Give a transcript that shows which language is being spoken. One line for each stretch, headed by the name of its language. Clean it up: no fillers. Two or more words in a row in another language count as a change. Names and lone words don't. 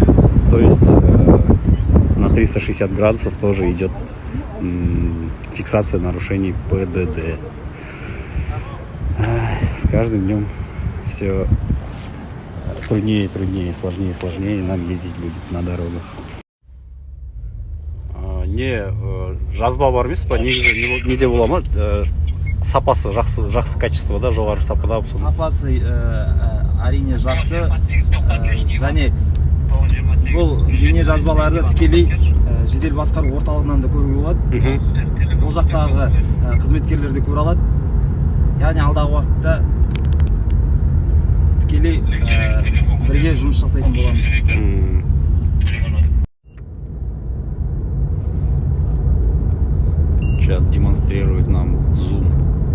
Russian: То есть на 360 градусов тоже идет фиксация нарушений ПДД. С каждым днем все труднее и труднее, сложнее и сложнее нам ездить будет на дорогах.
Kazakh: Не жазба бар емес па, негізі неде бола ма, сапасы жақсы качествода, жоғары сапада. Сапасы әрине жақсы, және бұл бейне жазбаларды тікелей жедел басқару орталығынан да көруге болады. Ол жақтағы қызметкерлер де көре алады. Яғни алдағы уақытта тікелей бірге жұмыс жасайтын боламыз.
Russian: Сейчас демонстрирует нам зум.